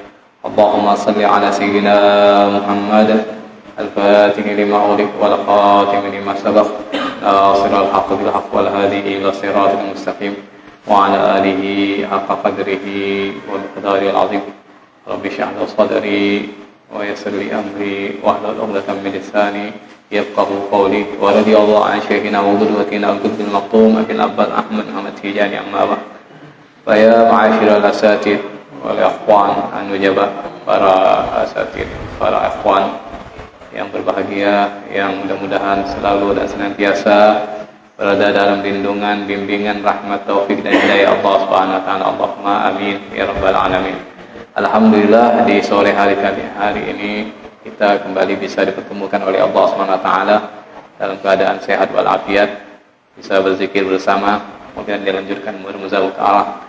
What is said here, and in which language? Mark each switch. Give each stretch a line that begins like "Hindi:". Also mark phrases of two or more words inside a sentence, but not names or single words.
Arabic: اللهم صل على سيدنا محمد الفاتح لما أغلق والخاتم لما سبق ناصر الحق بالحق والهادي إلى صراط المستقيم وعلى آله حق قدره والمقدار العظيم. رب اشرح لي صدري ويسر لي أمري واحلل عقدة من لساني يفقهوا قولي. ورضي الله عن شيخنا وقدوتنا القطب المقطوم أبي العباس أحمد محمد تيجاني. أما بعد، فيا معاشر الأساتذة والإخوان النجباء,
Indonesian: para asatid, para ikhwan yang berbahagia, yang mudah-mudahan selalu dan senantiasa berada dalam lindungan, bimbingan, rahmat, taufik dan hidayah Allah
Arabic: سبحانه وتعالى. اللهم آمين يا رب العالمين.
Indonesian: Alhamdulillah, di sore hari ini kita kembali bisa dipertemukan oleh Allah
Arabic: سبحانه وتعالى
Indonesian: dalam keadaan sehat walafiat, bisa berzikir bersama, kemudian dilanjutkan bermuzakarah.